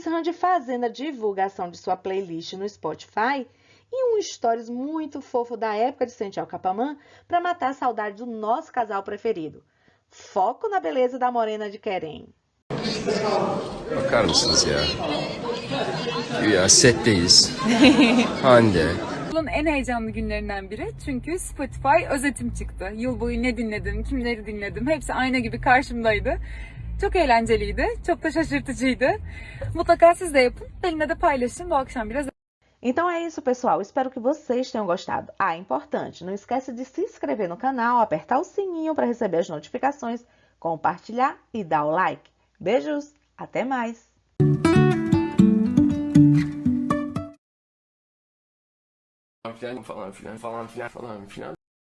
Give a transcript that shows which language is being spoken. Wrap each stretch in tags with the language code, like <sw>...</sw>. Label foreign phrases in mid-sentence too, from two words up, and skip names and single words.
<pt>Randy fazendo a divulgação de sua playlist no Spotify e um stories muito fofo da época de Sente Alcapamã para matar a saudade do nosso casal preferido. Foco na beleza da morena de Kerem.</pt> <tr>Bakar mısınız ya? Ya setteyiz. Hande. Yılın en heyecanlı günlerinden biri çünkü Spotify özetim çıktı. Yıl boyu ne dinledim, kimleri dinledim hepsi ayna gibi karşımdaydı. Çok eğlenceliydi, çok da şaşırtıcıydı. Mutlaka siz de yapın, benimle de paylaşın bu akşam biraz.</tr> <pt>Então é isso, pessoal. Espero que vocês tenham gostado. Ah, importante, não esquece de se inscrever no canal, apertar o sininho para receber as notificações, compartilhar e dar o like. Beijos, até mais!</pt> <tr>Falan filan.</tr>